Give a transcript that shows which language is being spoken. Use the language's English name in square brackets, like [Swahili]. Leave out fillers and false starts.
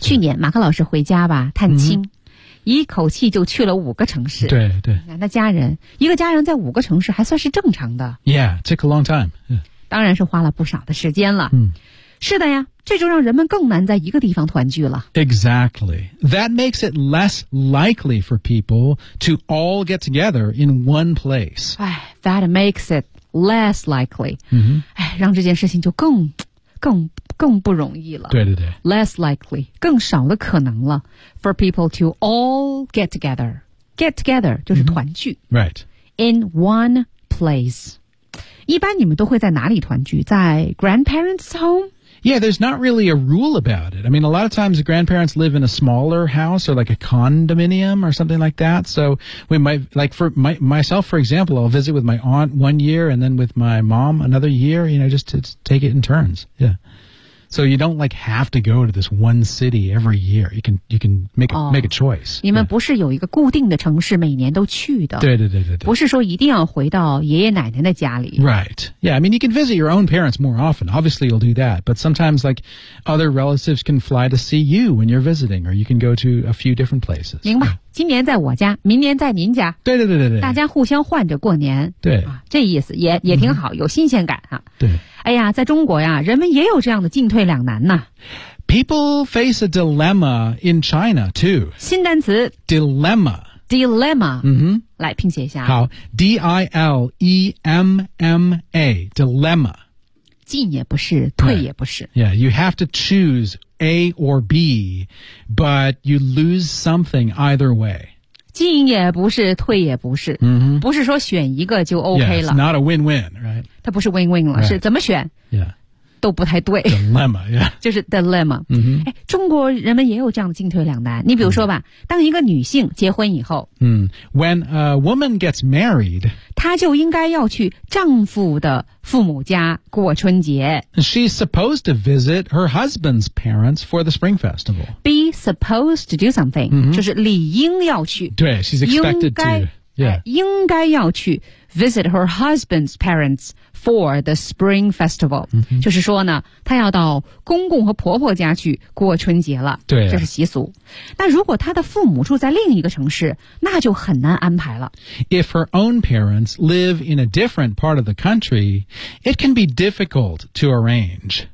[Chinese] 去年马克老师回家吧探亲、mm-hmm. 一口气就去了五个城市对对那家人一个家人在五个城市还算是正常的 [English] Yeah, took a long time、yeah. [Chinese] 当然是花了不少的时间了、嗯、是的呀这就让人们更难在一个地方团聚了 [English] Exactly That makes it less likely for people to all get together in one place That makes it less likely、 mm-hmm. [Chinese] 让这件事情就更不容易了对对对 [English] Less likely [Chinese] 更少的可能了 [English] For people to all get together Get together [Chinese] 就是团聚、 [English] mm-hmm. Right In one place [Chinese] 一般你们都会在哪里团聚在 [English] grandparents' home? Yeah, there's not really a rule about it I mean, a lot of times grandparents live in a smaller house Or like a condominium or something like that So we might Like for myself, for example I'll visit with my aunt one year And then with my mom another year You know, just to take it in turns Yeah So you don't like have to go to this one city every year. You can make a choice. [Chinese] 你们不是有一个固定的城市每年都去的。对对对对对。不是说一定要回到爷爷奶奶的家里。 [English] Right. Yeah, I mean, you can visit your own parents more often. Obviously, you'll do that. But sometimes, like, other relatives can fly to see you when you're visiting, or you can go to a few different places. [Chinese] 明白。今年在我家明年在您家对对对对对，大家互相换着过年对、啊、这意思也挺好、嗯、有新鲜感啊。对哎呀在中国呀人们也有这样的进退两难呢 [English] People face a dilemma in China too [Chinese] 新单词 [English] Dilemma [Chinese] 嗯哼来拼写一下 [English] 好 D-I-L-E-M-M-A Dilemma [Chinese] 进也不是退也不是 [English] Yeah you have to choose A or B, but you lose something either way. [Chinese] 进也不是，退也不是，不是说选一个就 OK 了。 [English] Yeah, it's not a win-win, right? [Chinese] 它不是 win-win 了，是怎么选？ [English] Yeah. [Chinese] 都不太对 [English] dilemma、yeah. [Chinese] 就是 dilemma、嗯、中国人们也有这样的进退两难，你比如说吧、嗯、当一个女性结婚以后、 [English] 嗯、When a woman gets married [Chinese] 她就应该要去丈夫的父母家过春节， [English] She's supposed to visit her husband's parents for the spring festival. Be supposed to do something、嗯、 [Chinese] 就是理应要去， [English] 对， She's expected to、yeah. [Chinese] 应该要去 [English] visit her husband's parents for the spring festival、 mm-hmm. [Chinese] 就是说呢她要到公公和婆婆家去过春节了，对、啊、这是习俗。那如果她的父母住在另一个城市，那就很难安排了。 [English] If her own parents live in a different part of the country, it can be difficult to arrange.